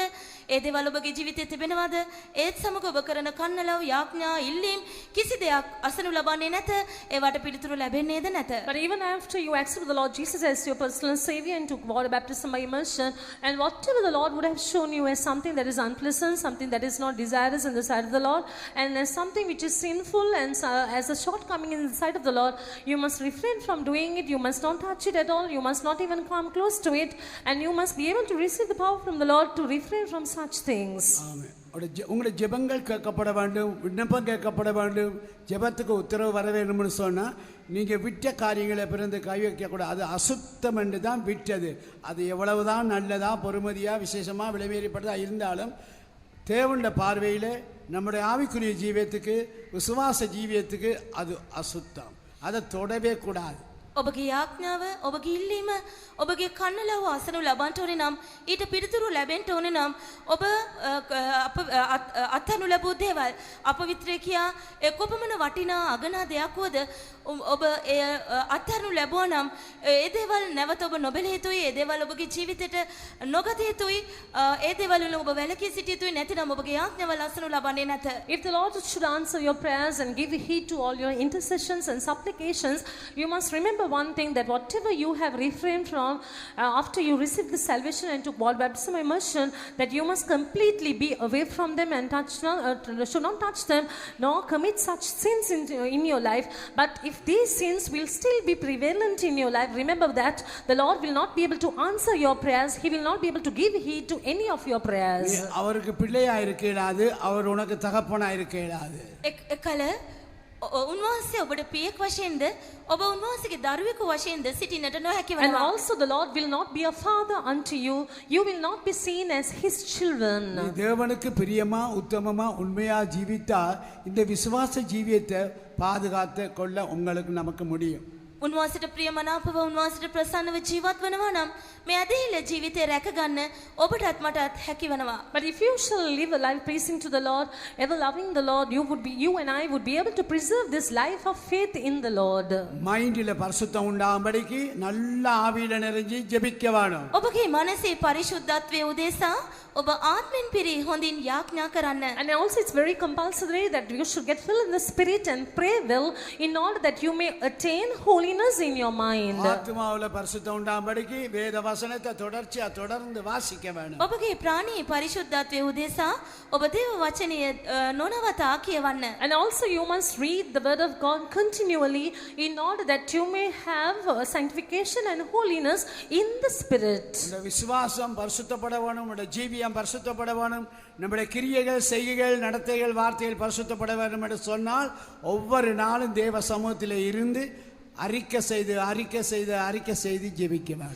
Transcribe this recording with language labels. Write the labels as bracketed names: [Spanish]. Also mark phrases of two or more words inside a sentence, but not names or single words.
[Sinhala] ඒ දේවල් ඔබගේ ජීවිතේ තිබෙනවද? ඒත් සමග ඔබ කරන කන්නලව්, යාඥා, ඉල්ලීම් කිසි දෙයක් අසනු ලබන්නේ නැත. ඒවට පිළිතුරු ලැබෙන්නේද නැත. [English] But even after you accept the Lord Jesus as your personal Savior and took water baptism by immersion, and whatever the Lord would have shown you as something that is unpleasant, something that is not desirous in the sight of the Lord, and as something which is sinful and as a shortcoming in the sight of the Lord, you must refrain from doing it. You must not touch it at all. You must not even come close to it, and you must be able to receive the power from the Lord to refrain from such things. [Tamil] ஆமென். உங்களுடைய ஜெபங்கள் கேட்கப்பட வேண்டும், விண்ணப்பம் கேட்கப்பட வேண்டும், ஜெபத்துக்கு உத்தரவு வர வேண்டும்னு சொன்னால் நீங்கள் விட்ட காரியங்களை பிறந்து கை வைக்கக்கூடாது. அது அசுத்தம் என்று தான் விட்டது. அது எவ்வளவுதான் நல்லதா, பொறுமதியா, விசேஷமாக விலைமேறிப்பட்டதாக இருந்தாலும் தேவனுடைய பார்வையில் நம்முடைய ஆவிக்குரிய ஜீவியத்துக்கு, விசுவாச ஜீவியத்துக்கு அது அசுத்தம். அதை தொடவே கூடாது. [Sinhala] ඔබගේ යාඥාව, ඔබගේ ඉල්ලීම, ඔබගේ කන්නලව අසනු ලබන්නට ඕනේ නම්, ඊට පිළිතුරු ලැබෙන්න ඕනේ නම්, ඔබ අත්හනු ලැබූ දේවල් අපවිත්‍රය කියා කොපමණ වටිනා අගනා දෙයක් වුවද ඔබ එය අත්හනු ලැබුවා නම් ඒ දේවල් නැවත ඔබ නොබැලිය යුතුයි. ඒ දේවල් ඔබගේ ජීවිතයට නොගත යුතුයි. ඒ දේවල් වල ඔබ වැළකී සිටිය යුතුයි. නැතිනම් ඔබගේ යාඥාවල් අසනු ලබන්නේ නැත. [English] If the Lord should answer your prayers and give heed to all your intercessions and supplications, you must remember one thing, that whatever you have refrained from after you received the salvation and took water baptism immersion, that you must completely be away from them and should not touch them nor commit such sins in your life. But if these sins will still be prevalent in your life, remember that the Lord will not be able to answer your prayers. He will not be able to give heed to any of your prayers. [Tamil] அவருக்கு பிள்ளையா இருக்க இயலாது, அவர் உனக்கு தகப்பனா இருக்க இயலாது. [Sinhala] එකල උන්වහන්සේ ඔබට පියෙක් වශයෙන්ද ඔබ උන්වහන්සේගේ දරුවෙකු වශයෙන්ද සිටින්නට නොහැකි [English] And [Sinhala] වෙනවා. [English] also the Lord will not be a father unto you. You will not be seen as his children. [Tamil] நீ தேவனுக்கு பிரியமா, உத்தமமா, உண்மையா ஜீவித்தா இந்த விசுவாச ஜீவியத்தை பாதுகாத்து கொள்ள உங்களுக்கு நமக்கு முடியும். [Sinhala] උන්වහන්සේට ප්‍රියමනාපව උන්වහන්සේට ප්‍රසන්නව ජීවත් වෙනවා නම් මේ ඇදහිල්ල ජීවිතේ රැකගන්න ඔබටත් මටත් හැකි වෙනවා. [English] But if you shall live a life pleasing to the Lord, ever loving the Lord, you and I would be able to preserve this life of faith in the Lord. [Tamil] மைண்டில் பரிசுத்தம் உண்டாகும்படிக்கு நல்ல ஆவியில நிறைஞ்சி ஜெபிக்க வேணும். [Sinhala] ඔබගේ මනසේ පරිශුද්ධත්වයේ උදෙසා ඔබ ආත්මෙන් පිරි හොඳින් යාඥා කරන්න. [English] And also it's very compulsory that you should get filled in the Spirit and pray well in order that you may attain holiness in your mind. [Tamil] ஆத்மாவுல பரிசுத்தம் உண்டாகும்படிக்கு வேத வசனத்தை தொடர்ச்சியா தொடர்ந்து வாசிக்க வேணும். [Sinhala] ඔබගේ ප්‍රාණයේ පරිශුද්ධත්වයේ උදෙසා ඔබ දේව වචනය නොනවතා කියවන්න. [English] And also you must read the word of God continually in order that you may have sanctification and holiness in the Spirit. [Tamil] இந்த விசுவாசம் பரிசுத்தப்பட வேணும், நம்முடைய ஜீவியம் பரிசுத்தப்பட வேணும், நம்முடைய கிரியைகள், செய்கைகள், நடத்தைகள், வார்த்தைகள் பரிசுத்தப்பட வேண்டும் என்று சொன்னால் ஒவ்வொரு நாளும் தேவ சமூகத்தில் இருந்து அறிக்கை செய்து ஜெபிக்க வேண்டும்.